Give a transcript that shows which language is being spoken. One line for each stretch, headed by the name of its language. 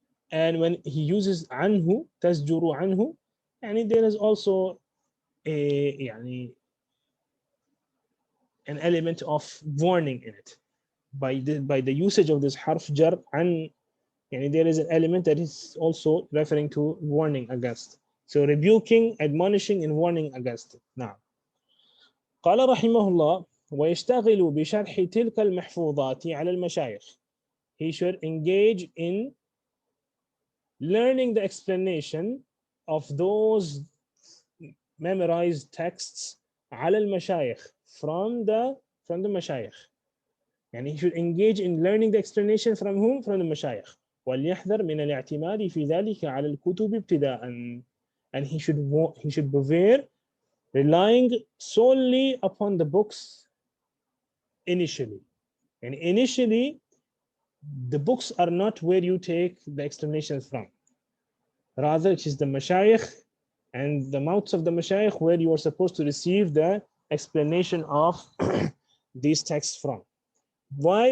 English: And when he uses
Arabic: anhu, tasjuru anhu,
English: and there is also a an element of warning in it. By the usage of this harf jar an, there is an element that is also referring to warning against. So rebuking, admonishing, and warning against it. Now,
Arabic: قال رحمه الله ويشتغل بشرح تلك المحفوظات على المشايخ.
English: He should engage in learning the explanation of those memorized texts
Arabic: على المشايخ,
English: from the مشايخ. And he should engage in learning the explanation from whom? From the مشايخ.
Arabic: وليحذر من الاعتماد في ذلك على الكتب ابتداء.
English: And he should beware relying solely upon the books initially. And initially, the books are not where you take the explanations from. Rather, it is the mashayikh and the mouths of the mashayikh where you are supposed to receive the explanation of these texts from. Why?